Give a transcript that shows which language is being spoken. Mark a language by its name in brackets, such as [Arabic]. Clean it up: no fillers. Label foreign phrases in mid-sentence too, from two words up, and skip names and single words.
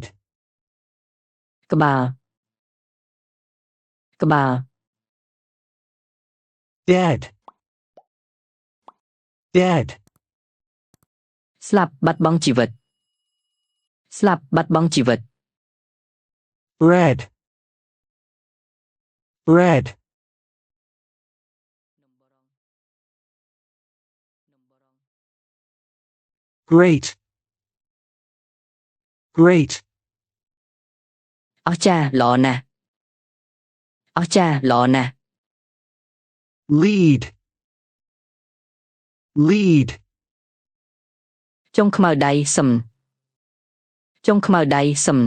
[Khmer] ក្បាលក្បាល [English] dead dead [Khmer] ស្លាប់បាត់បង់ជីវិតស្លាប់បាត់បង់ជីវិត [English] bread bread great great [Khmer] អស្ចារ្យល្អណាស់អស្ចារ្យល្អណាស់ [English] lead lead [Khmer] ចុងខ្មៅដៃសឹមចុងខ្មៅដៃសឹម